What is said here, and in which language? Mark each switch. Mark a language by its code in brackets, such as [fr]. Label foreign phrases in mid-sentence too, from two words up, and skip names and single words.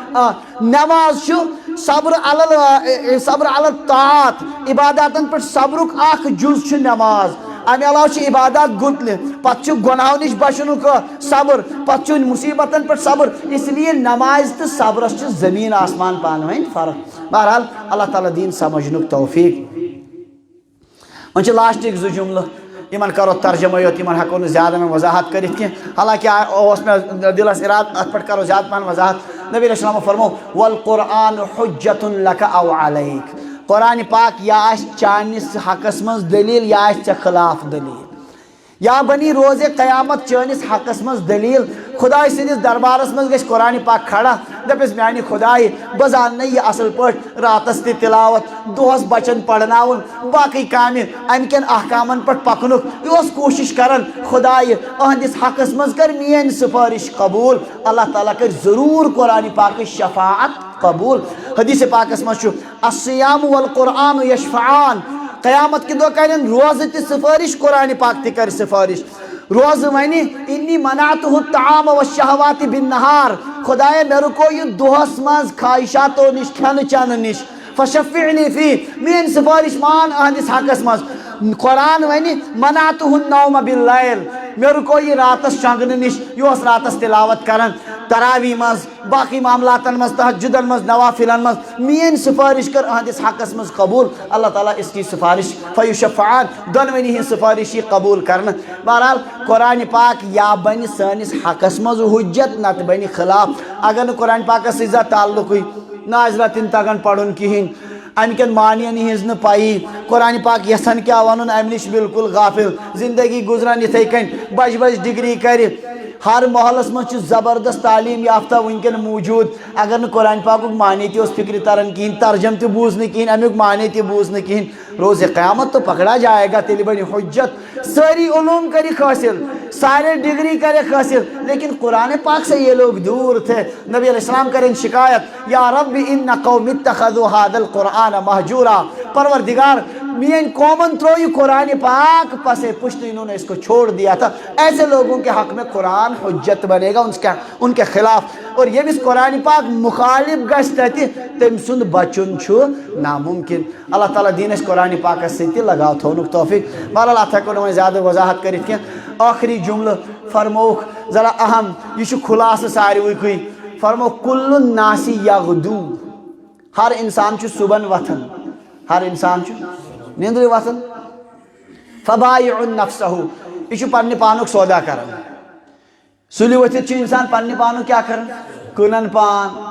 [ks] نٮ۪ماز چھُ [ar] صبر علی الطاعات [ks] عباداتن پٮ۪ٹھ صبرُک اکھ جُز چھُ نٮ۪ماز امہ علاوہ عبادات گتل پتہ گناہو نش بچن صبر پتہ مصیبتن پہ صبر اس لیے نماز تو صبرس زمین آسمان پانہ ون فرق بہرحال اللہ تعالیٰ دین سمجھنک توفیق وۄنۍ چھِ لاسٹِک زٕ جملہٕ یمن کرو ترجمہ یوت یمن ہیکو نہٕ زیادٕ میں وضاحت کٔرِتھ کینٛہہ حالانکہ اوس مےٚ دِلس اراد اتھ پٮ۪ٹھ کرو زیادٕ پہن وضاحت نبی علیہ السلام فرمو [ar] والقرآن حجت لک او علیک [ks] قرآن پاک یا آسہِ چانس حقس منٛز دلیٖل یا آسہِ ژےٚ خلاف دلیٖل یا بنی روز قیامت چٲنِس حقس منٛز دلیٖل خداے سٕنٛدِس دربارس منٛز گژھِ قرآن پاک کھڑا دپٮ۪س میانہِ خدایہِ بہٕ زاننہٕ یہِ اصل پٲٹھۍ راتس تہِ تلاوت دۄہس بچن پرناوُن باقٕے کامہِ امہِ کٮ۪ن احکامن پٮ۪ٹھ پکنُک یہِ اوس کوٗشش کران خدایہِ أہنٛدِس حقس منٛز کر میٲنۍ سفٲرش قبوٗل اللہ تعالیٰ کر ضروٗر قرآن پاکٕچ شفاعت قبوٗل حدیث پاکس منٛز چھُ [ar] الصیام والقرآن یشفعان [ks] قیامت کے دۄہ کرن روزٕ تہِ سفٲرش قرآن پاک تہِ کر سفٲرش روزٕ ونہِ [ar] انی منعتہ الطعام والشہوات بالنہار [ks] خدایا مےٚ رُکو یہِ دۄہس منٛز خواہشاتو نش کھٮ۪نہٕ چٮ۪نہٕ نش [ar] فشفعنی فی [ks] میٲنۍ سفٲرش مان أہنٛدِس حقس منٛز قرآن ونہِ [ar] منعتہ النوم باللیل [ks] مےٚ رُکو یہِ راتس شۄنٛگنہٕ نش یہِ اوس راتس تلاوت کران تراوی منٛز باقٕے معاملاتن منٛز تہجدن منٛز نوافلن منٛز میٲنۍ سفٲرش کر أہنٛدِس حقس منٛز قبوٗل اللہ تعالیٰ [ur] اس کی سفارش [ks] فیشفعان دۄنوٕنی ہٕنٛز سفارش یی قبوٗل کرنہٕ بہرحال قرآن پاک یا بنہِ سٲنِس حقس منٛز حجت نتہٕ بنہِ خلاف اگر نہٕ قرآن پاکس سۭتۍ زانٛہہ تعلقٕے نازلہ تہِ نہٕ تگان پرُن کہیٖنۍ امہ کٮ۪ن معانین ہٕنٛز نہٕ پیی قرآن پاک یژھان کیٛاہ ونُن امہِ نش بالکل غافل زندگی گزران یِتھے کٔنۍ بجہِ بجہِ ڈگری کرِ ہر محلس منٛز زبردست تعلیٖم یافتہ ونکٮ۪ن موٗجوٗد اگر نہٕ قرآن پاکُک معنے تہِ اوس فکرِ تران کہیٖنۍ ترجم تہِ بوٗز نہٕ کہیٖنۍ امیُک معنے تہِ بوٗز نہٕ کہیٖنۍ [ur] روز قیامت تو پکڑا جائے گا [ks] تیٚلہِ بنہِ حجت سٲری علوم کرِکھ حٲصل سارے ڈگری کرکھ حٲصل لیکن قرآن [ur] پاک سے یہ لوگ دور تھے نبی علیہ السلام کریں شکایت [ar] یا رب ان قوم اتخذوا هذا القرآن مہجورا [ur] پروردگار میری قومن ترو یہ قرآن پاک پسے پشت انہوں نے اس کو چھوڑ دیا تھا ایسے لوگوں کے حق میں قرآن حجت بنے گا ان کے خلاف اور یہ بھی [ks] قرآن پاک مخالف گژھِ تتہِ تٔمۍ سُنٛد بچُن چھُ ناممکن اللہ تعالیٰ دین اس قرآن پاکس سۭتۍ لگاو تھونُک توفیق بہرحال اتھ ہیکو نہٕ وۄنۍ زیادٕ وضاحت کٔرِتھ کینٛہہ آخری جملہ فرموک ذرا اہم یہ چھُ خلاصہ ساروٕے فرمو [ar] کل الناس یغدو [ks] ہر انسان چھُ صبحن وتھان ہر انسان چھُ نیندرِ وتھان [ar] فبائع نفسہ [ks] یہ چھُ پننہِ پانُک سودا کران سُلہِ ؤتھِتھ چھُ انسان پننہِ پانُک کیٛاہ کران کٕنان پان